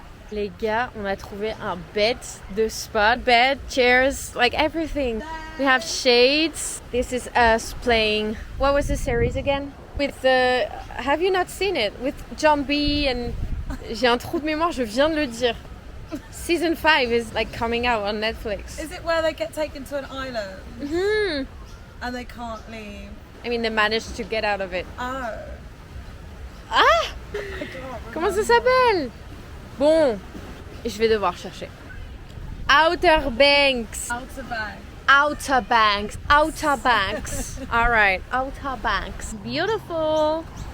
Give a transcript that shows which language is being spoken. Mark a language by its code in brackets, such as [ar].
[fr] Les gars, on a trouvé un bed de spa. [en] Bed, chairs, like everything. We have shades. This is us playing. What was the series again? With the. Have you not seen it? With John B. and. [fr] J'ai un trou de mémoire, je viens de le dire. [en] Season 5 is like coming out on Netflix. Is it where they get taken to an island Mhm. and they can't leave? I mean, they managed to get out of it. Oh. [fr] Ah! Comment ça s'appelle? Bon, je vais devoir chercher. [en] Outer Banks. Outer Banks. Outer Banks. Outer Banks. All right, Outer Banks. Beautiful.